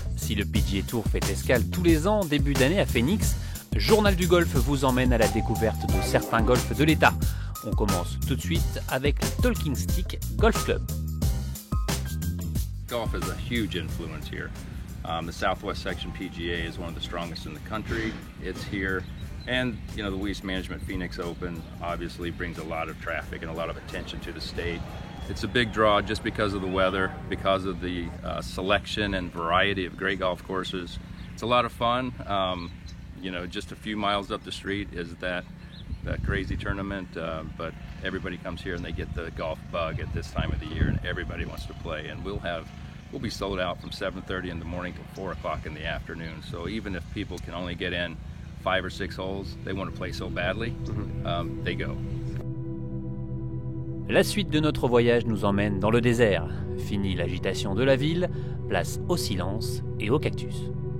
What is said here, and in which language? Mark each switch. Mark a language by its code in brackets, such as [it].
[fr] Si le PGA Tour fait escale tous les ans, début d'année à Phoenix, Journal du Golf vous emmène à la découverte de certains golfs de l'État. On commence tout de suite avec le Talking Stick Golf Club. [en] Golf is a huge influence here. The Southwest Section PGA is one of the strongest in the country. It's here. And, you know, the Waste Management Phoenix Open obviously brings a lot of traffic and a lot of attention to the state. It's a big draw just because of the weather, because of the selection and variety of great golf courses. It's a lot of fun. You know, just a few miles up the street is that crazy tournament, but everybody comes here and they get the golf bug at this time of the year, and everybody wants to play. And we'll be sold out from 7:30 in the morning till 4 o'clock in the afternoon. So even if people can only get in 5 or 6 holes, they want to play so badly, they go. [fr] La suite de notre voyage nous emmène dans le désert. Fini l'agitation de la ville, place au silence et au cactus.